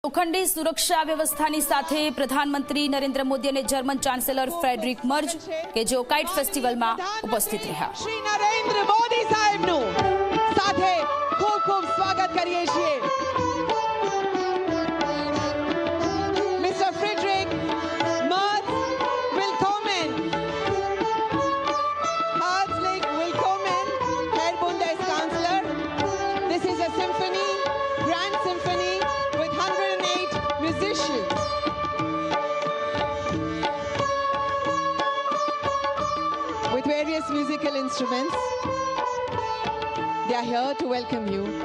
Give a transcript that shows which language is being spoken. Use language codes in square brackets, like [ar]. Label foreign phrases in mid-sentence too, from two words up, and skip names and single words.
[gu] લોખંડી સુરક્ષા વ્યવસ્થાની સાથે પ્રધાનમંત્રી નરેન્દ્ર મોદી અને જર્મન ચાન્સેલર ફ્રેડરિક મર્જ કે જેઓ [en] kite festivalમાં [gu] ઉપસ્થિત રહ્યા. શ્રી નરેન્દ્ર મોદી સાહેબનું સાથે ખૂબ ખૂબ સ્વાગત કરીએ છીએ. મિસ્ટર ફ્રેડરિક મર્જ, [de] willkommen. Herzlich willkommen, Herr Bundeskanzler. [en] This is a symphony, grand symphony with 108 musicians. With various musical instruments, they are here to welcome you.